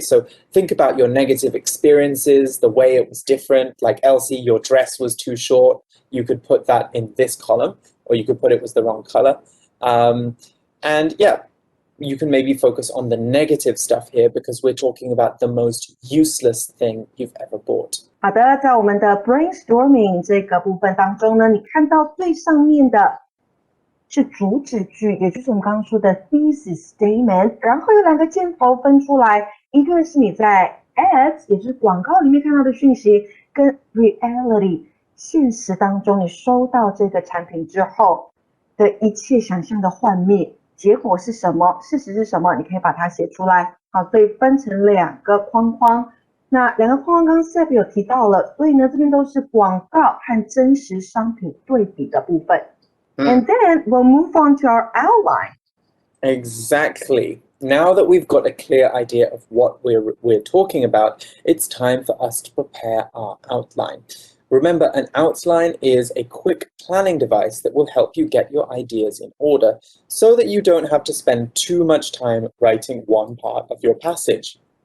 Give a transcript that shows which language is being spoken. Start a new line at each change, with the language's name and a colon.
English: So think about your negative experiences, the way it was different, like Elsie, your dress was too short. You could put that in this column, or you could put it was the wrong color. And yeah, you can maybe focus on the negative stuff here because we're talking about the most useless thing you've ever bought.
Chinese: 好的，在我们的 brainstorming 这个部分当中呢，你看到最上面的是主旨句，也就是我们刚刚说的 Thesis Statement， 然后有两个箭头分出来，一个是你在 ads， 也就是广告里面看到的讯息，跟 reality 现实当中你收到这个产品之后的一切想象的幻灭，结果是什么，事实是什么，你可以把它写出来。好，所以分成两个框框。那两个框框刚刚 Seb 有提到了，所以呢这边都是广告和真实商品对比的部分。
English: And then we'll move on to our outline. Exactly. Now that we've got a clear idea of what we're talking about, it's time for us to prepare our outline. Remember, an outline is a quick planning device that will help you get your ideas in order so that you don't have to spend too much time writing one part of your passage.